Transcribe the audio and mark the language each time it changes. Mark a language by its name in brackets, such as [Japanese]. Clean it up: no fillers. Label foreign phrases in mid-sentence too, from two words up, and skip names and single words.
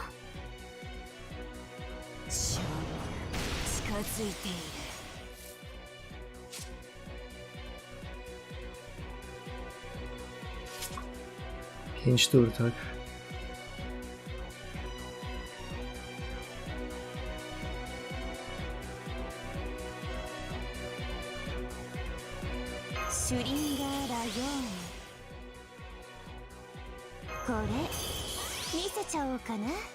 [Japanese] 勝利が近づいている。 [Polish] Pięć tur, tak? [Japanese] シュリンガーラヨーン。これ見せちゃおうかな。